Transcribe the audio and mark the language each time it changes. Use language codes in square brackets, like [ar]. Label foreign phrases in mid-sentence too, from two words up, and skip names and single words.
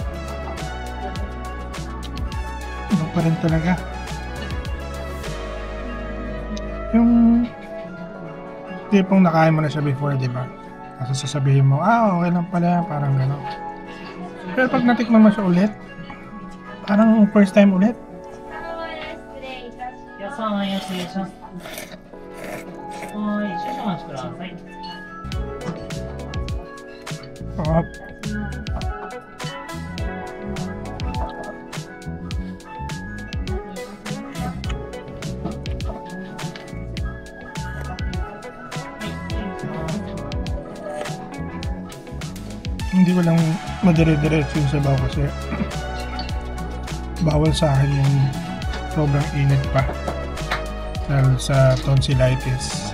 [tl] Ano pa rin talaga? Yung tipong nakain mo na siya before, di ba? Kasi sasabihin mo, okay lang pala, parang gano'n. Pero pag natikman mo siya ulit, parang [en] first time [tl] ulit. [ja] 野菜安いします。はい、少々お待ちください。 [tl] Hindi ko lang madire-diretso yung sabaw kasi bawal sa akin yung sobrang init pa dahil sa tonsillitis.